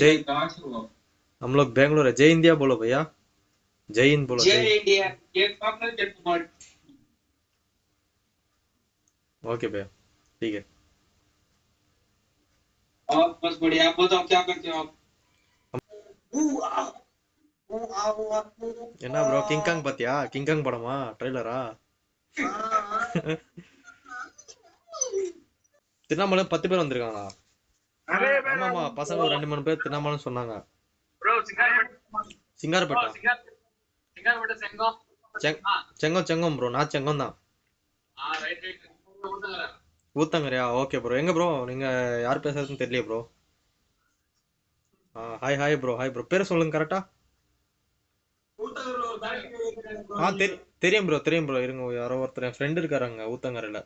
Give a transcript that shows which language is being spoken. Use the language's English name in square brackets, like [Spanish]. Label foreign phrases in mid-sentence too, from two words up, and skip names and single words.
[Hindi] जय, हम लोग बेंगलोर है। जय इंडिया बोलो भैया। जय हिंद बोलो। जय जय। इंडिया। जय कांग्रेस जय कुमार। ओके भैया, ठीक है। और बस बढ़िया, आप बताओ क्या करते हो आप? [Tamil] என்ன ப்ரோ கிங்காங் பாத்தியா? கிங்காங் படமா ட்ரெய்லரா? திருவண்ணாமலை 10 பேர் வந்திருக்காங்களா? ஆமாமா, பசங்க ஒரு 2 3 பேர் திருவண்ணாமலைன்னு சொன்னாங்க. [Hindi] ब्रो सिंगारपट्टी। [Tamil] சிங்காரப்பேட்டா? [Hindi] सिंगारपट्टी सेंगो। [Tamil] செங் செங்கம் செங்கம் ப்ரோ, நான் செங்கம் தான். [Hindi] हाँ [English] right right. [Tamil] ஊத்தங்கரையா? [English] okay bro. [Tamil] எங்க ப்ரோ நீங்க? யார் பேசுறதுன்னு தெரியல ப்ரோ. [English] hi hi bro, hi bro. [Tamil] பேர் சொல்லுங்க கரெக்டா. தெரியும் ப்ரோ, தெரியும் ப்ரோ. இருங்க, யாரோ ஒருத்தர் என் ஃப்ரெண்ட் இருக்காருங்க ஊத்தங்கரையில.